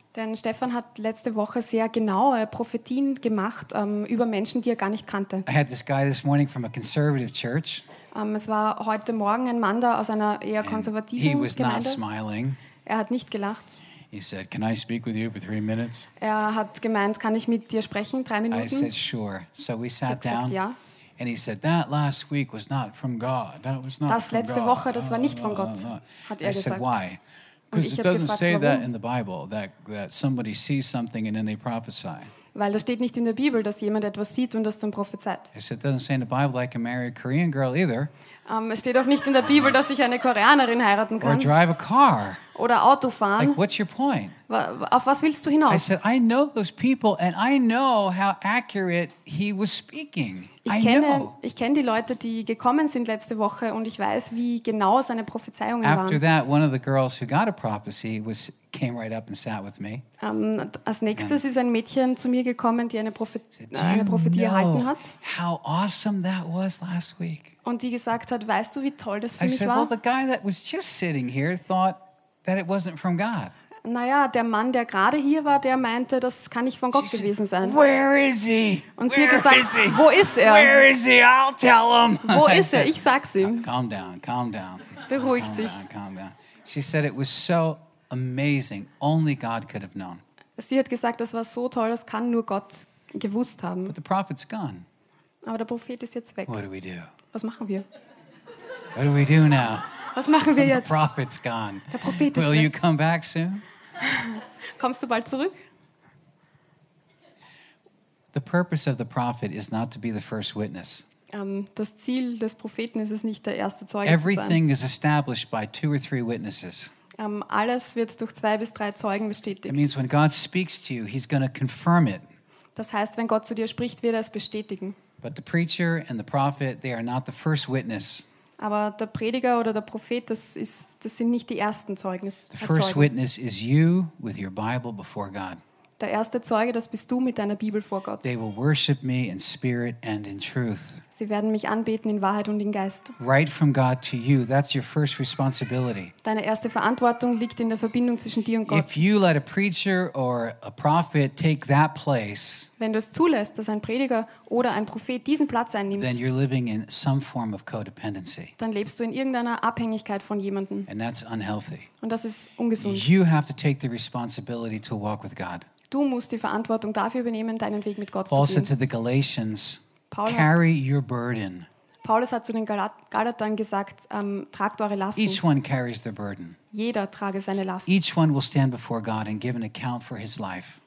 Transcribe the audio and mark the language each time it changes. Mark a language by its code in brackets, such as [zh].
[de] Denn Stefan hat letzte Woche sehr genaue Prophetien gemacht über Menschen, die er gar nicht kannte. [en] I had this guy this morning from a conservative church. [de] Es war heute Morgen ein Mann da aus einer eher konservativen Gemeinde. [en] He was not smiling. [de] Er hat nicht gelacht. [en] He said, "Can I speak with you for 3 minutes?" [de] Er hat gemeint, kann ich mit dir sprechen, 3 Minuten? [en] I said, "Sure." So we sat down. [de] Gesagt, ja. [en] And he said, "That last week was not from God. That was not [de] das [en] from [de] letzte [en] God. [de] Woche, das war nicht von Gott." Hat er [en] I said, [de] gesagt. [en] "Why?" Because it doesn't say that in the Bible that somebody sees something and then they prophesy. [de] Weil das steht nicht in der Bibel, dass jemand etwas sieht und das dann prophezeit. [en] I said, "It doesn't say in the Bible I can marry a Korean girl either." [de] Es steht auch nicht in der Bibel, dass ich eine Koreanerin heiraten kann. [en] Or drive a car. [de] Oder Auto fahren. [en] Like, what's your point? [de] Auf was willst du hinaus? [en] I said, "I know those people and I know how accurate he was speaking." [de] Ich kenne die Leute, die gekommen sind letzte Woche und ich weiß, wie genau seine Prophezeiungen waren. [en] After that, one of the girls who got a prophecy came right up and sat with me. [de] Als nächstes ist ein Mädchen zu mir gekommen, die eine Prophetie erhalten hat. [en] How awesome that was last week. [de] Und die gesagt hat, weißt du, wie toll das für [en] I [de] mich [en] said, [de] war? [en] Well, the guy that was just sitting here thought that it wasn't from God. [de] Naja, der Mann, der gerade hier war, der meinte, das kann nicht von Gott [en] She [de] gewesen [en] said, [de] sein. [en] Where is he? [de] Und [en] where [de] sie hat gesagt, [en] is he? [de] Wo ist er? [en] Where is he? I'll tell him. [de] Wo ist er? Ich sag's ihm. [en] Calm down, calm down. [de] Beruhigt [en] calm [de] sich. [en] Down, calm down. She said it was so amazing. Only God could have known. [de] Sie hat gesagt, das war so toll, das kann nur Gott gewusst haben. [en] But the prophet's gone. [de] Aber der Prophet ist jetzt weg. [en] What do we do? [de] Was machen wir? [en] What do we do now? [de] Was machen wir jetzt? [en] The prophet's gone. [de] Der Prophet ist [en] Will [de] weg. [en] You come back soon? [de] Kommst du bald zurück? [en] The purpose of the prophet is not to be the first witness. [de] Das Ziel des Propheten ist es nicht, der erste Zeuge zu sein. [en] Everything is established by 2 or 3 witnesses. [de] Alles wird durch 2 bis 3 Zeugen bestätigt. [en] It means when God speaks to you, he's going to confirm it. [de] Das heißt, wenn Gott zu dir spricht, wird er es bestätigen. [en] But the preacher and the prophet, they are not the first witness. [de] Aber der Prediger oder der Prophet, das sind nicht die ersten Zeugen. [en] The first witness is you with your Bible before God. [de] Der erste Zeuge, das bist du mit deiner Bibel vor Gott. [en] They will worship me in spirit and in truth. [de] Sie werden mich anbeten in Wahrheit und in Geist. [en] Right from God to you, that's your first responsibility. [de] Deine erste Verantwortung liegt in der Verbindung zwischen dir und Gott. [en] If you let a preacher or a prophet take that place, [de] wenn du es zulässt, dass ein Prediger oder ein Prophet diesen Platz einnimmt, [en] then you're living in some form of codependency. [de] Dann lebst du in irgendeiner Abhängigkeit von jemandem. [en] And that's unhealthy. [de] Und das ist ungesund. [en] You have to take the responsibility to walk with God. [de] Du musst die Verantwortung dafür übernehmen, deinen Weg mit Gott [en] Paul [de] zu gehen. [en] Said to the Galatians, carry your burden. [de] Paulus hat zu den Galatern gesagt, tragt eure Lasten. [en] Each one carries their burden. [de] Jeder trage seine Last. [en] Each one will stand before God and give an account for his life.